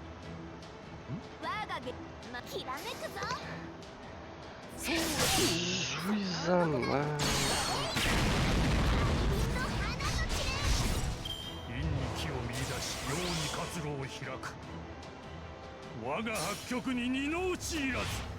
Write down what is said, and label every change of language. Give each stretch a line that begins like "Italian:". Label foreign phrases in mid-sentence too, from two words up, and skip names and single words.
Portuguese: Jesus Jesus amado.
Japanese: 陰に気を見出し陽に活路を開く我が八極に二の打ちいらず